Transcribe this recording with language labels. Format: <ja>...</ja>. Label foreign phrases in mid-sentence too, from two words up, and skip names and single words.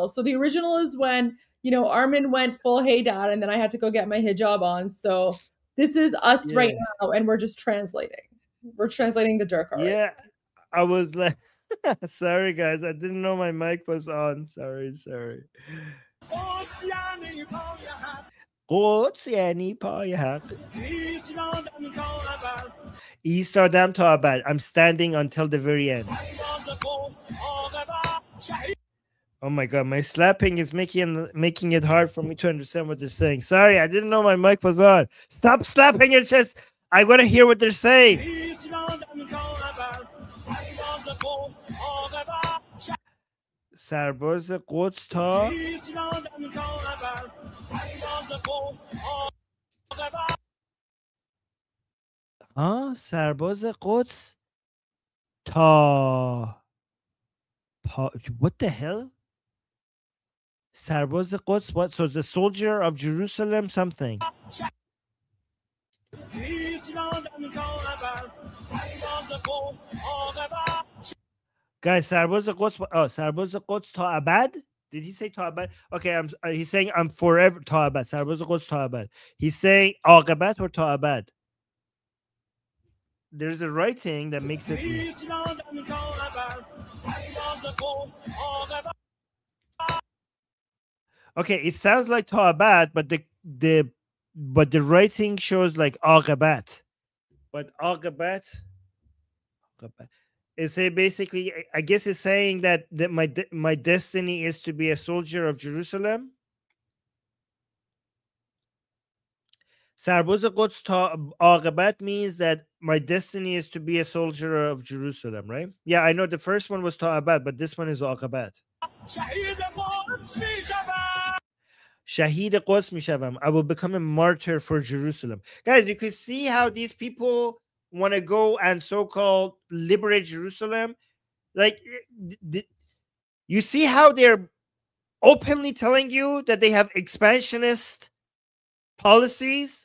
<en>So the original is when, Armin went full hey dad, and then I had to go get my hijab on. So this is us right now, and we're just translating. We're translating the Durka. Yeah, I was like, sorry guys, I didn't know my mic was on. Sorry.</en> <fa>ایستادم تا ابد.</fa> <en>I'm standing until the very end. Oh my god, my slapping is making it hard for me to understand what they're saying. Sorry, I didn't know my mic was on. Stop slapping your chest. I want to hear what they're saying.</en> <fa>سرباز قدس تا سرباز قدس تا</fa> <en>what the hell?</en> <fa>سرباز قدس,</fa> <en>what? So the soldier of Jerusalem something. Guys,</en> <fa>سرباز قدس, سرباز قدس تا ابد.</fa> <en>Did he say</en> <fa>تا ابد?</fa> <en>Okay, he's saying I'm forever</en> <fa>تا ابد. سرباز قدس تا ابد.</fa> <en>He's saying عاقبت or</en> <fa>تا ابد.</fa> <en>There's a writing that makes it. Okay, it sounds like</en> <fa>تا ابد,</fa> <en>but the writing shows like عاقبت. But عاقبت is it basically, I guess it's saying that my destiny is to be a soldier of Jerusalem.</en> <fa>سرباز قدس تا عاقبت</fa> <en>means that my destiny is to be a soldier of Jerusalem, right? Yeah, I know the first one was</en> <fa>تا ابد,</fa> <en>but this one is عاقبت.</en> <fa>شهید قدس میشوم.</fa> <en>I will become a martyr for Jerusalem. Guys, you can see how these people want to go and so-called liberate Jerusalem. Like, you see how they're openly telling you that they have expansionist policies?</en>